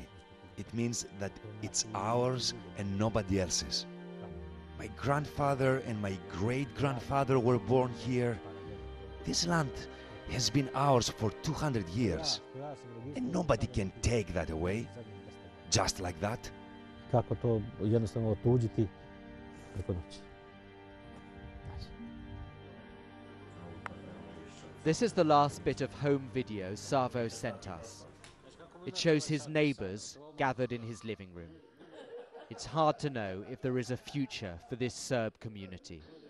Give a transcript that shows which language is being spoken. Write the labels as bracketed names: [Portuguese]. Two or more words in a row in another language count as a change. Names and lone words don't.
[English] It means that it's ours and nobody else's. My grandfather and my great-grandfather were born here. This land has been ours for 200 years, and nobody can take that away, just like that. [Serbian] Kako to jednostavno otuđiti preko noći. [English] This is the last bit of home video Savo sent us. It shows his neighbours gathered in his living room. It's hard to know if there is a future for this Serb community.